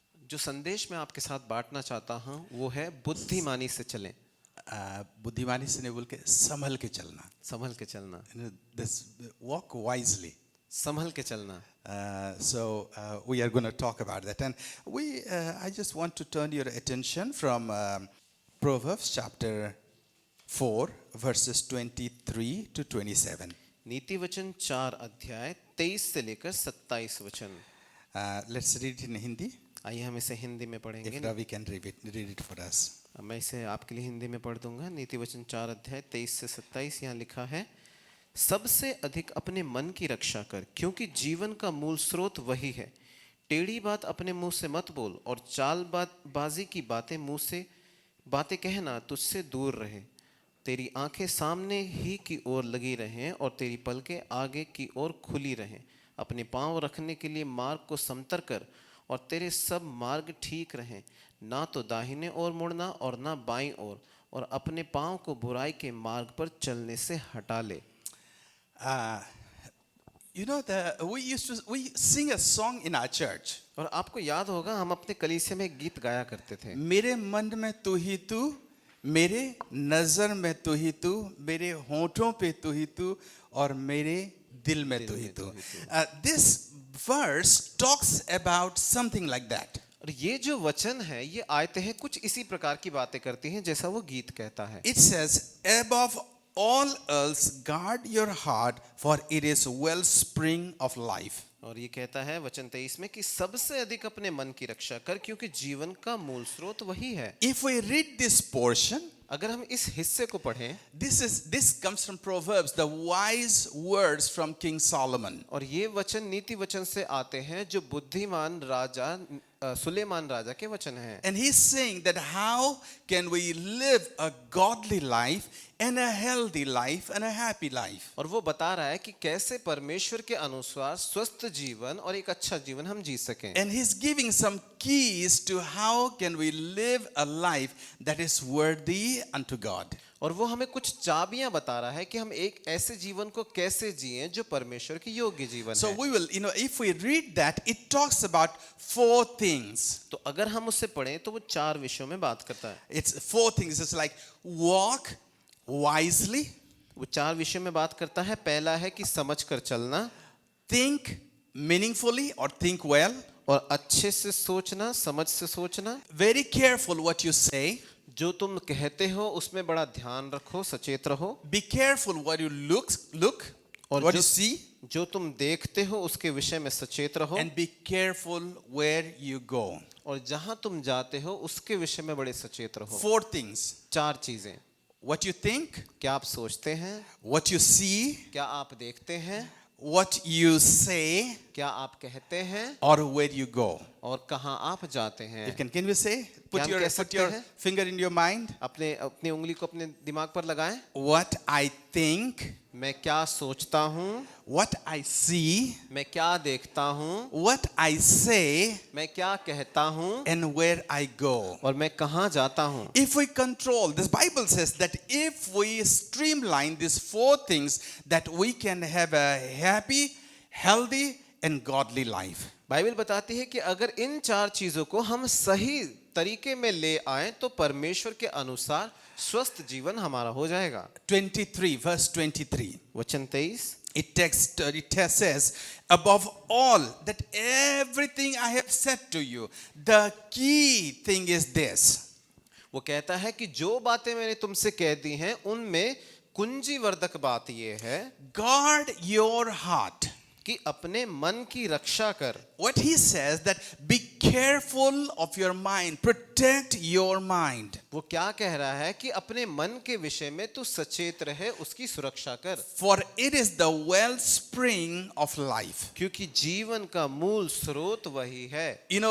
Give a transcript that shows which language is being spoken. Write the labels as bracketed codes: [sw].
[hi] जो संदेश मैं आपके साथ बांटना चाहता हूँ वो है बुद्धिमानी से चलें, बुद्धिमानी से नहीं बोल के संभल के चलना. संभल के चलना, [en] This walk wisely. [hi] संभल के चलना. [en] So we are going to talk about that, and I just want to turn your attention from Proverbs chapter 4 verses 23 to 27. [hi] नीति वचन 4 अध्याय 23 से लेकर 27 वचन. [en] Let's read it in Hindi. [hi] आइए हम इसे हिंदी में पढ़ेंगे. [en] If Ravi can read it for us. [hi] मैं इसे आपके लिए हिंदी में पढ़ दूंगा. नीति वचन 4 अध्याय 23 से 27. यहाँ लिखा है, सबसे अधिक अपने मन की रक्षा कर, क्योंकि जीवन का मूल स्रोत वही है. टेढ़ी बात अपने मुंह से मत बोल, और चालबाजी की बातें कहना तुझसे दूर रहे. तेरी आंखें सामने ही की ओर लगी रहें और तेरी पलकें आगे की ओर खुली रहें. अपने पांव रखने के लिए मार्ग को समतर कर, और तेरे सब मार्ग ठीक रहें. ना तो दाहिने ओर मुड़ना और ना बाईं ओर, और अपने पांव को बुराई के मार्ग पर चलने से हटा ले. [en] You know, we sing a song in our church. [hi] और आपको याद होगा हम अपने कलीसिया में गीत गाया करते थे. मेरे मन में तू ही तू, मेरे नजर में तू ही तू, मेरे होठों पे तू ही तू, और मेरे दिल में तू ही तू. [en] This verse talks about something like that. [hi] और ये जो वचन है, ये आयतें हैं कुछ इसी प्रकार की बातें करती हैं जैसा वो गीत कहता है. [en] It says, above all else guard your heart, for it is wellspring of life. [hi] और ये कहता है वचन 23 में कि सबसे अधिक अपने मन की रक्षा कर, क्योंकि जीवन का मूल स्रोत वही है. [en] If we read this portion, [hi] अगर हम इस हिस्से को पढ़ें, [en] this comes from Proverbs, the wise words from King Solomon. [hi] और ये वचन नीति वचन से आते हैं जो बुद्धिमान राजा सुलेमान राजा के वचन हैं. [en] And he's saying that how can we live a godly life and a healthy life and a happy life. [hi] और वो बता रहा है कि कैसे परमेश्वर के अनुसार स्वस्थ जीवन और एक अच्छा जीवन हम जी सकें. [en] And he's giving some keys to how can we live a life that is worthy unto God. [hi] और वो हमें कुछ चाबियां बता रहा है कि हम एक ऐसे जीवन को कैसे जिएं जो परमेश्वर के योग्य जीवन [en] So [hi] है. [en] we will, if we read that, it talks about 4 things. [hi] तो अगर हम उससे पढ़ें तो वो 4 विषयों में बात करता है. [en] It's 4 things. It's like walk wisely, [hi] वो 4 विषयों में बात करता है. पहला है कि समझ कर चलना, [en] think meaningfully or think well, [hi] और अच्छे से सोचना, समझ से सोचना. [en] very careful what you say, [hi] जो तुम कहते हो उसमें बड़ा ध्यान रखो, सचेत रहो. [en] be careful what you look [hi] और [en] what [hi] जो, [en] you see, [hi] जो तुम देखते हो उसके विषय में सचेत रहो. [en] and be careful where you go. [hi] और जहां तुम जाते हो उसके विषय में बड़े सचेत रहो. [en] 4 things. [hi] 4 चीजें. [en] What you think, [hi] क्या आप सोचते हैं, [en] what you see, [hi] क्या आप देखते हैं, [en] what you say, [hi] क्या आप कहते हैं, [en] or where you go. [hi] और कहां आप जाते हैं. [en] Can we say? [hi] क्या हम कह [en] Put [hi] सकते [en] your [hi] हैं? [en] finger in your mind. [hi] अपनी उंगली को अपने दिमाग पर लगाएं. [en] What I think, [hi] मैं क्या सोचता हूं, [en] what I see, [hi] मैं क्या देखता हूं, [en] what I say, [hi] मैं क्या कहता हूं, [en] and where I go. [hi] और मैं कहां जाता हूं. [en] If we control, this Bible says that if we streamline these 4 things, that we can have a happy, healthy, and godly life. [hi] Bible बताती है कि अगर इन 4 चीजों को हम सही तरीके में ले आए तो परमेश्वर के अनुसार स्वस्थ जीवन हमारा हो जाएगा. [en] 23, verse 23. [hi] वचन 23. [en] It says, above all, that everything I have said to you, the key thing is this. [hi] वो कहता है कि जो बातें मैंने तुमसे कह दी हैं उनमें कुंजीवर्धक बात ये है [en] Guard your heart. [hi] कि अपने मन की रक्षा कर. [en] What he says that be careful of your mind, protect your mind. [hi] वो क्या कह रहा है कि अपने मन के विषय में तू सचेत रहे, उसकी सुरक्षा कर. [en] For it is the wellspring of life. [hi] क्योंकि जीवन का मूल स्रोत वही है.